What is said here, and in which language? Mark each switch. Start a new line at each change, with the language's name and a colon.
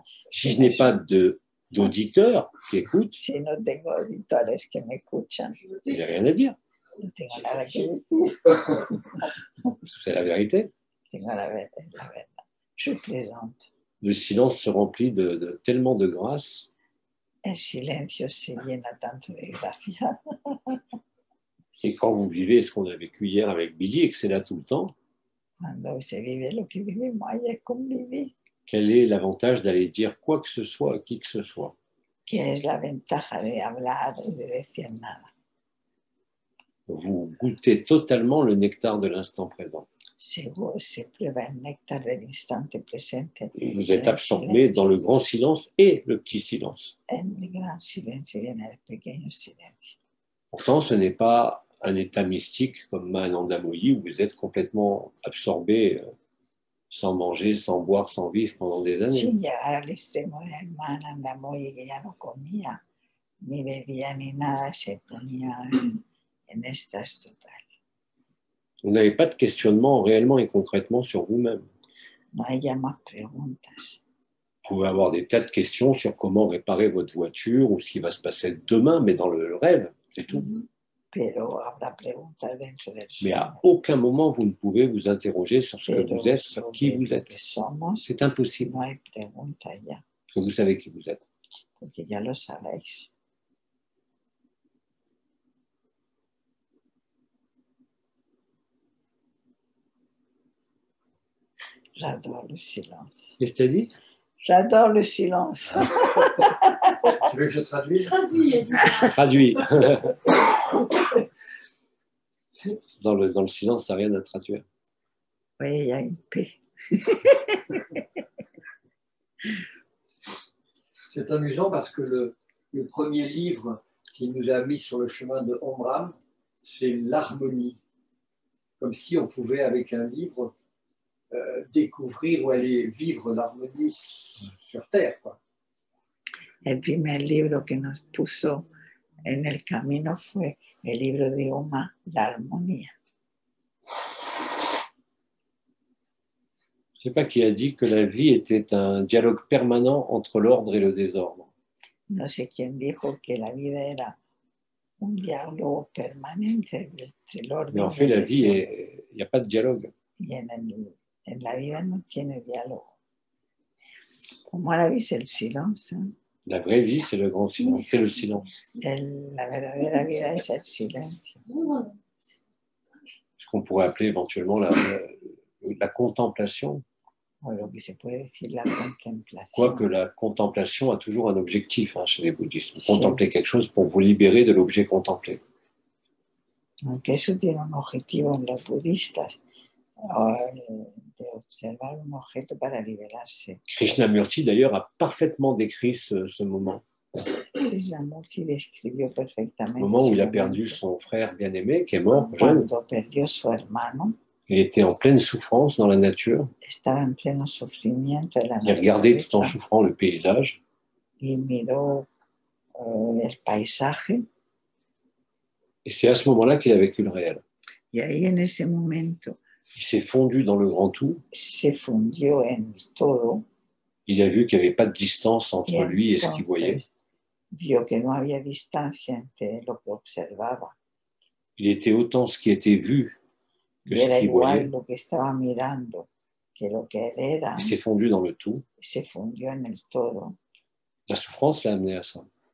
French: Si je n'ai pas d'auditeurs qui écoutent,
Spanish: Si no tengo auditores que me escuchan,
French: je n'ai rien à dire.
Spanish: no tengo nada que decir.
French: C'est la vérité.
Spanish: Tengo la verdad.
French: Je plaisante. Le silence se remplit de tellement de grâce.
Spanish: El silencio se llena tanto de gracia.
French: Et quand vous vivez ce qu'on a vécu hier avec Billy et que c'est là tout le temps,
Spanish: Cuando se vive lo que vivimos ayer con Vivi,
French: quel est l'avantage d'aller dire quoi que ce soit à qui que ce soit?
Spanish: que es la ventaja de hablar y de decir nada.
French: Vous goûtez totalement le nectar de l'instant présent.
Spanish: Se prueba el néctar del instante presente.
French: Et vous êtes absorbé dans le grand silence et le petit silence.
Spanish: En el gran silencio y en el pequeño silencio.
French: Pourtant, ce n'est pas un état mystique comme Mahananda Moyi où vous êtes complètement absorbé sans manger, sans boire, sans vivre pendant des années.
Spanish: Sin llegar al extremo del Mahananda Moyi, que ya no comía, ni bebía, ni nada, se ponía en éxtasis total.
French: Vous n'avez pas de questionnement réellement et concrètement sur vous-même.
Spanish: No hay ya más preguntas.
French: Vous pouvez avoir des tas de questions sur comment réparer votre voiture ou ce qui va se passer demain, mais dans le rêve, c'est tout.
Spanish: Pero habrá preguntas dentro del
French: Mais
Spanish: sueño.
French: à aucun moment, vous ne pouvez vous interroger sur ce que
Spanish: Pero
French: vous êtes, sur qui
Spanish: sobre
French: vous
Spanish: lo
French: êtes.
Spanish: que somos,
French: C'est impossible,
Spanish: no hay pregunta ya,
French: parce que vous savez qui vous êtes.
Spanish: porque ya lo sabéis.
French: J'adore le silence. Qu'est-ce que tu as dit? J'adore le silence. Tu veux que je traduise? Traduis, Edith. Traduit. Dans le silence, ça n'a rien à traduire. Oui, il y a une paix. C'est amusant parce que le premier livre qui nous a mis sur le chemin de Omram, c'est l'harmonie. Comme si on pouvait, avec un livre, découvrir ou aller vivre l'harmonie sur Terre, quoi.
Spanish: El primer libro que nos puso en el camino fue el libro de Oma, La Armonía.
French: Je ne sais pas qui a dit que la vie était un dialogue permanent entre l'ordre et le désordre.
Spanish: No sé quién dijo que la vida era un diálogo permanente entre el orden.
French: Mais en fait, la vie, il n'y a pas de dialogue.
Spanish: Y en la vida no tiene diálogo.
French: Pour moi, la vie, c'est le silence. Hein. La vraie vie, c'est le grand silence, c'est le silence.
Spanish: La verdadera vida es el silencio.
French: Ce qu'on pourrait appeler éventuellement la contemplation.
Spanish: O lo que se puede decir la contemplación.
French: Quoique la contemplation a toujours un objectif chez les bouddhistes. Vous contemplez quelque chose pour vous libérer de l'objet contemplé.
Spanish: Aunque eso tiene un objetivo en los budistas, de observar un objeto para liberarse.
French: Krishnamurti, d'ailleurs, a parfaitement décrit ce moment.
Spanish: Krishnamurti describió perfectamente.
French: Le moment où il a perdu son frère bien-aimé, qui est mort, jeune.
Spanish: Cuando perdió su hermano.
French: Il était en pleine souffrance dans la nature.
Spanish: Estaba en pleno sufrimiento en la
French: il regardait tout en souffrant le paysage.
Spanish: Y miró el paisaje.
French: Et c'est à ce moment-là qu'il a vécu le réel.
Spanish: Y ahí en ese momento.
French: Il s'est fondu dans le grand tout.
Spanish: Se fundió en el todo.
French: Il a vu qu'il n'y avait pas de distance entre lui et ce qu'il voyait.
Spanish: Vio que no había distancia entre lo que observaba.
French: Il était autant ce qui était vu que ce qu'il voyait.
Spanish: Lo que estaba mirando, que lo que él era.
French: Il s'est fondu dans le tout.
Spanish: Se fundió en el todo.
French: La souffrance l'a amené à ça.